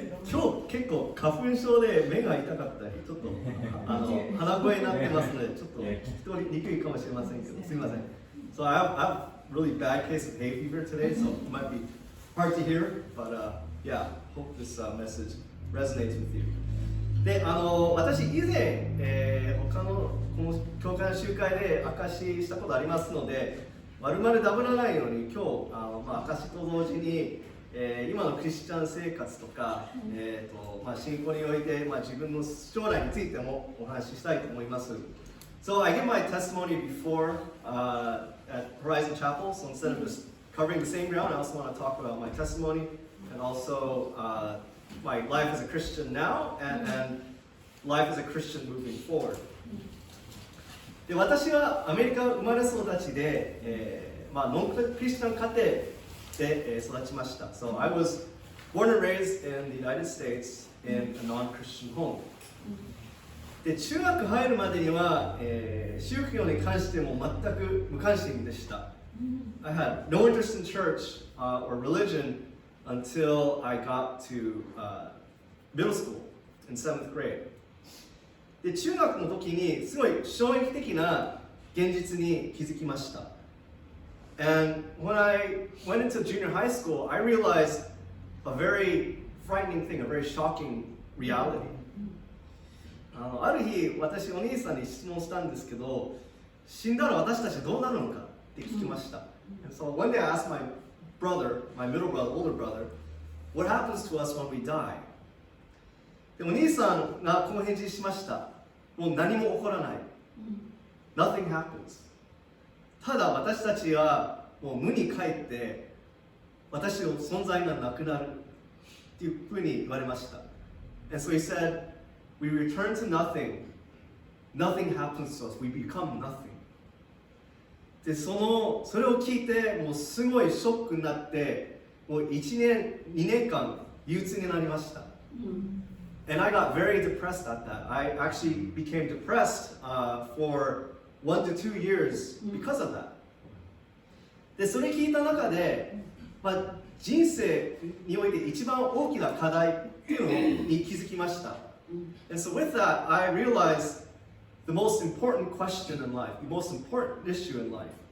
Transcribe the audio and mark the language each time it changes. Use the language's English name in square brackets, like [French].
[Japanese] 今日結構花粉症で目が痛かったり、ちょっと鼻声になってますので、ちょっと聞き取りにくいかもしれませんけど、すみません。 [English] So I have really bad case of hay fever today, so it might be hard to hear, but yeah, hope this message resonates with you. [Japanese] で、私以前、他のこの教会の集会で証ししたことありますので、丸々ダブらないように今日証しと同時に、今のクリスチャン生活とか、信仰において、自分の将来についてもお話ししたいと思います。 [English] So I give my testimony before at Horizon Chapel, so instead of just covering the same ground, I also want to talk about my testimony and also my life as a Christian now and life as a Christian moving forward. [Japanese] で、私はアメリカ生まれ育ちで、ノンクリスチャン家庭で、育ちました。 [English] So I was born and raised in the United States in a non-Christian home. [Japanese] で、中学入るまでには、宗教に関しても全く無関心でした。 [English] I had no interest in church or religion until I got to middle school in 7th grade. [Japanese] で、中学の時にすごい衝撃的な現実に気づきました。 [English] And when I went into junior high school, I realized a very frightening thing, a very shocking reality. [Japanese] ある日、私、お兄さんに質問したんですけど、死んだら私たちどうなるのかって聞きました。 [English] And so one day I asked my brother, my middle brother, older brother, what happens to us when we die? [Japanese] で、お兄さんがこう返事しました。もう何も起こらない。 [English] Nothing happens. [Japanese] ただ私たちはもう無に帰って私の存在がなくなるっていうふうに言われました。 [English] And so he said, we return to nothing. Nothing happens to us. We become nothing. [Japanese] で、それを聞いてもうすごいショックになってもう1年、2年間憂鬱になりました。 [English] And I got very depressed at that. I actually became depressed for 1 to 2 years because of that. [Japanese] で、それ聞いた中で、人生において一番大きな課題っていうのに気づきました。 [English] And so with that, I realized the most important question in life, the most important issue in life.